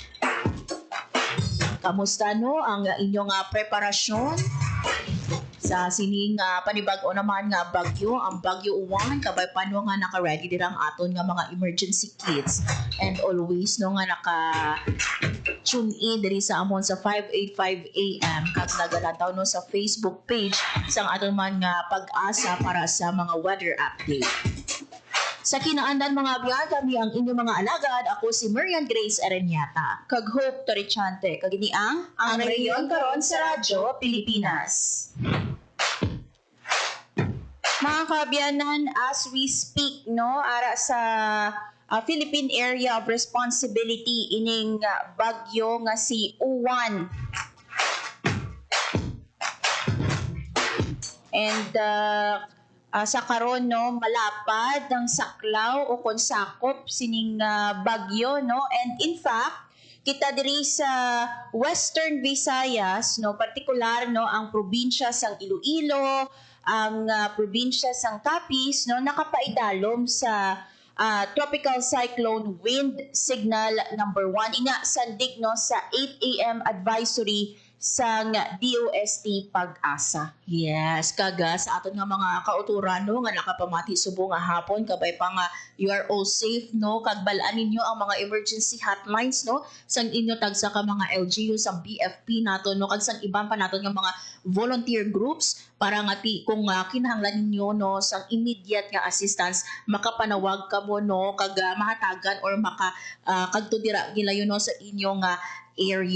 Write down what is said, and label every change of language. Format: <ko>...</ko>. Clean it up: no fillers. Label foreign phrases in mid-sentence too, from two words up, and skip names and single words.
<hil>Kamusta no ang inyong preparasyon sa sining panibag-o naman nga bagyo, ang Bagyo Uwan, kabay paano nga naka-ready dirang aton nga mga</hil> <en>emergency kits and always</en> <hil>no nga naka-tune in diri sa amon sa 585 AM kag nagalantaw no sa Facebook page sang aton man nga pag-asa para sa mga</hil> <en>weather update.</en> <hil>Sa kinaandan mga abyan, kami ang inyong mga alagad. Ako si Marian Grace Areñata. Kag Hope Torichante. Kag ini ang Rehiyon karon sa Radyo Pilipinas. Mga kaabyanan,</hil> <en>as we speak,</en> <hil>no, ara sa Philippine Area of Responsibility ining bagyo nga si Uwan. And sa karon no malapad ng saklaw o konsakop sining bagyo no,</hil> <en>and in fact</en> <hil>kita diri sa Western Visayas no, partikular no ang probinsya sang Iloilo, ang probinsya sang Capiz no nakapaidalom sa</hil> <en>tropical cyclone wind signal number 1</en> <hil>ina sandig no sa 8 AM advisory sang DOST Pag-asa. Yes, kaga sa aton nga mga kauturan no nga nakapamati subo nga hapon kabay pa nga</hil> <en>you are all safe</en> <hil>no kag bal-an ninyo ang mga</hil> <en>emergency hotlines</en> <hil>no sang inyo tagsa ka mga LGU sang BFP nato no kag sang iban pa naton nga mga</hil> <en>volunteer groups</en> <hil>para nga kung kinahanglan ninyo no sang immediate nga assistance makapanawag kamo no kag mahatagan or kadto dira gilayon no sa inyong area.</hil>